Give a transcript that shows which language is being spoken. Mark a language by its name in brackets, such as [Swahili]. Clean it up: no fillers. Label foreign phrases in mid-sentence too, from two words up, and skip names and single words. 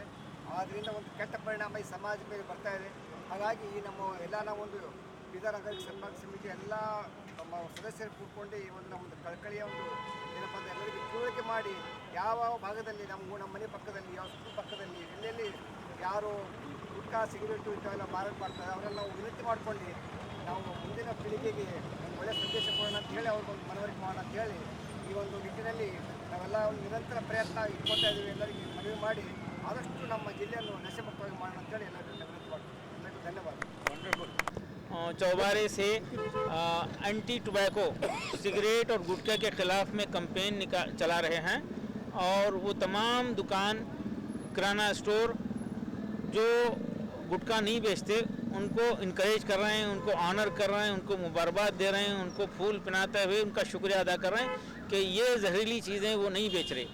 [Kannada] ಆದ್ದರಿಂದ ಒಂದು ಕೆಟ್ಟ ಪರಿಣಾಮ ಈ ಸಮಾಜದ ಮೇಲೆ ಬರ್ತಾ ಇದೆ. ಹಾಗಾಗಿ ಈ ನಮ್ಮ ಎಲ್ಲ ನಾವೊಂದು ಬೀದರ್ ನಾಗರಿಕ ಸನ್ಮಾರ್ಗ ಸಮಿತಿ ಎಲ್ಲ ನಮ್ಮ ಸದಸ್ಯರು ಕೂತ್ಕೊಂಡು ಈ ಒಂದು ನಮ್ಮದು ಕಳಕಳಿಯ ಒಂದು ಏನಪ್ಪ ಅಂದರೆ ಎಲ್ಲರಿಗೂ ತಿಳುವಳಿಕೆ ಮಾಡಿ, ಯಾವ ಭಾಗದಲ್ಲಿ ನಮ್ಮ ಮನೆ ಪಕ್ಕದಲ್ಲಿ, ಯಾವ ಸ್ಕೂಲ್ ಪಕ್ಕದಲ್ಲಿ, ಎಲ್ಲೆಲ್ಲಿ ಯಾರು ಗುಟ್ಕಾ, ಸಿಗರೇಟು ಇಂಥವೆಲ್ಲ ಮಾರಾಟ ಮಾಡ್ತಾರೆ ಅವರೆಲ್ಲ ನಾವು ವಿನಂತಿ ಮಾಡ್ಕೊಂಡು ನಾವು ಮುಂದಿನ ಪೀಳಿಗೆಗೆ ಒಂದು ಒಳ್ಳೆಯ ಸಂದೇಶ ಕೊಡೋಣ ಅಂತ ಹೇಳಿ ಅವ್ರಿಗೊಂದು ಮನವರಿಕೆ ಮಾಡೋಣ ಅಂತ ಹೇಳಿ ಈ ಒಂದು ನಿಟ್ಟಿನಲ್ಲಿ ನಾವೆಲ್ಲ ಒಂದು ನಿರಂತರ ಪ್ರಯತ್ನ ಇಟ್ಕೊಳ್ತಾ ಇದ್ದೀವಿ. ಎಲ್ಲರಿಗೆ ಮನವಿ ಮಾಡಿ ಆದಷ್ಟು ನಮ್ಮ ಜಿಲ್ಲೆಯನ್ನು ನಶೆಮುಕ್ತವಾಗಿ ಮಾಡೋಣ ಅಂತೇಳಿ ಎಲ್ಲರಿಗೂ ವಿನಂತಿ ಮಾಡ್ತೀವಿ. ಎಲ್ಲರಿಗೂ ಧನ್ಯವಾದ. [Hindi] चौबारे से [English] anti tobacco, [Hindi] सिगरेट और गुटखा के ख़िलाफ़ में कैंपेन चला रहे हैं और वो तमाम दुकान, किराना स्टोर जो गुटखा नहीं बेचते उनको इनकरेज कर रहे हैं, उनको ऑनर कर रहे हैं, उनको मुबारकबाद दे रहे हैं, उनको फूल पहनाते हुए उनका शुक्रिया अदा कर रहे हैं कि ये जहरीली चीज़ें वो नहीं बेच रहे।